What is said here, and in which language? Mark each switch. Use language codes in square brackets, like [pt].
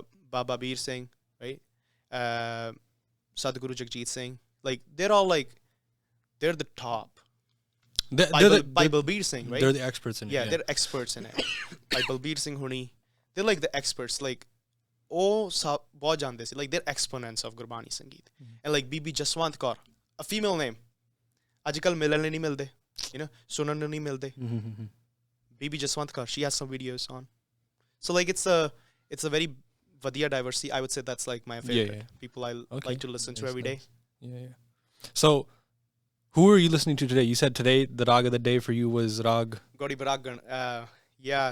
[en] Baba Beer Singh, right? Sadhguru Jagjit Singh, like they're all like they're the top. Bhai Balbir Singh, right? They're the experts in it. Yeah, they're experts in it. Bhai Balbir Singh Huni, they're like the experts. Like [pa] ਉਹ ਸਭ ਬਹੁਤ ਜਾਣਦੇ ਸੀ [en] like they're exponents of Gurbani Sangeet. [pa] And like Bibi Jaswant Kaur, [en] a female name, [pa] ਅੱਜ ਕੱਲ੍ਹ ਮਿਲਣ ਲਈ ਨਹੀਂ ਮਿਲਦੇ, you know, ਸੁਣਨ ਨੂੰ ਨਹੀਂ ਮਿਲਦੇ. [en] Bibi Jaswant Kaur, she has some videos on. So like it's a very ਵਧੀਆ diversity. I would say that's like my favorite people I like to listen to every day. Yeah. So who are you listening to today? You said today the rag of the day for you was Rag Gaudi Baragan. Yeah.